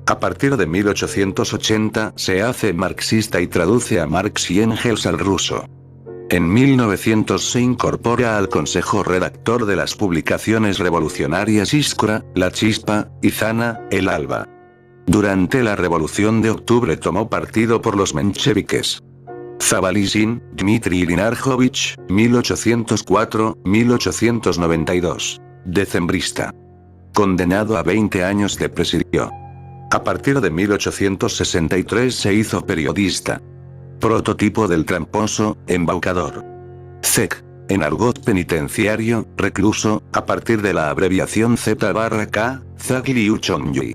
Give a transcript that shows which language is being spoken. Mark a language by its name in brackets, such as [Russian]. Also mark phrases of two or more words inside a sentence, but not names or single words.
[Spanish] A partir de 1880 se hace marxista y traduce a Marx y Engels al ruso. En 1900 se incorpora al consejo redactor de las publicaciones revolucionarias Iskra, La Chispa, y Zana, El Alba. Durante la Revolución de Octubre tomó partido por los mencheviques. Zabalizin, Dmitri Ilinarjovich, 1804-1892. Decembrista. Condenado a 20 años de presidio. A partir de 1863 se hizo periodista. Prototipo del tramposo, embaucador. ZEC. En argot penitenciario, recluso, a partir de la abreviación Z/K, Zagliuchonyi.